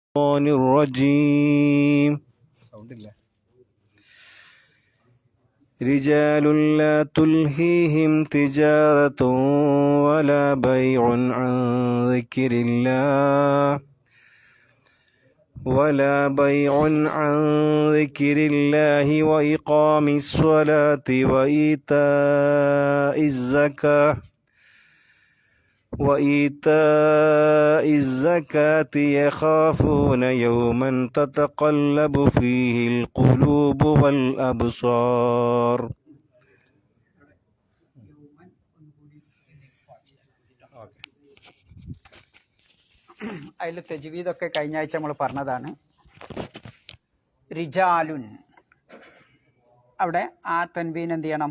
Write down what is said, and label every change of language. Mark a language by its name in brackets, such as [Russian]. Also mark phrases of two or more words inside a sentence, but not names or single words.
[Arabic] الرجيم رجال لا تلهيهم تجارة ولا بيع عن ذكر الله وإقام الصلاة وإيتاء الزكاة يخافون يوما تتقلب فيه القلوب والأبصار. [Malayalam] അതിൽ തജ്വീദൊക്കെ കഴിഞ്ഞ ആഴ്ച നമ്മൾ പറഞ്ഞതാണ്. റിജാലുൻ, അവിടെ ആ തൻവീൻ എന്ത് ചെയ്യണം?